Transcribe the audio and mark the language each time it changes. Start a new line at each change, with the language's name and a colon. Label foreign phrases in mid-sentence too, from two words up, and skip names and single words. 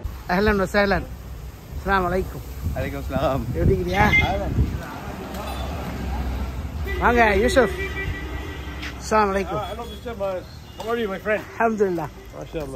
Arabic: أهلا وسهلا. السلام عليكم. عليكم السلام.
Tamil: எப்படி இருக்கீங்க? வாங்க யூசுப்.
Arabic: السلام عليكم.
English: Hello Mr. Mas. How are you my friend?
Arabic: அல்ஹம்துலில்லாஹ். Mashallah.